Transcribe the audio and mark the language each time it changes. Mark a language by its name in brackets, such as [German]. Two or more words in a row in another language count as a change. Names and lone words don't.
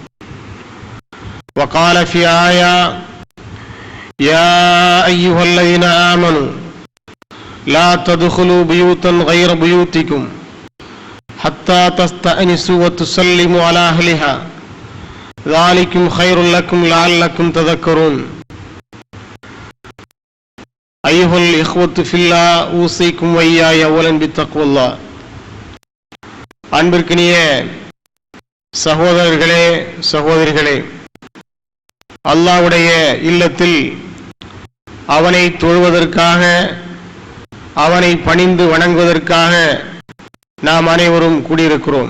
[Arabic] وقال في آية يا أيها الذين آمنوا لا تدخلوا بيوتا غير بيوتكم حتى تستأنسوا وتسلموا على أهلها ذلكم خير لكم لعلكم تذكرون أيها الإخوة في الله أوصيكم وإياي أولا بتقوى الله [Tamil] அன்பிற்கினிய சகோதரர்களே சகோதரிகளே, அல்லாஹ்வுடைய இல்லத்தில் அவனை தொழுவதற்காக அவனை பணிந்து வணங்குவதற்காக நாம் அனைவரும் கூடியிருக்கிறோம்.